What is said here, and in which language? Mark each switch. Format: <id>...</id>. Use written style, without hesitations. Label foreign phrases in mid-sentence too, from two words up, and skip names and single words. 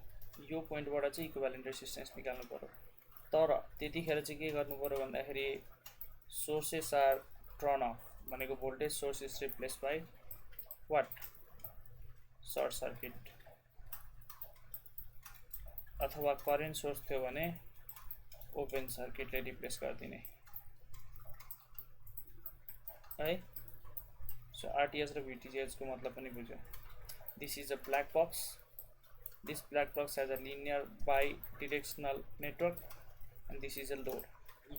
<ne>यो पोइन्टबाट चाहिँ</ne> <en>equivalent resistance</en> <ne>निकाल्नु पर्यो। तर त्यतिखेर चाहिँ के गर्नु पर्यो भन्दाखेरि</ne> <en>sources are turn off</en> <ne>भनेको</ne> <en>voltage source is replace by what short circuit</en> <ne>अथवा</ne> <en>current source</en> <ne>थियो भने</ne> <en>open circuit</en> <ne>रिप्लेस गरिदिने है। सो RTH र VTH को मतलब पनि बुझ्यो।</ne> <en>this is a black box. this black box has a linear bidirectional network and this is a load.</en>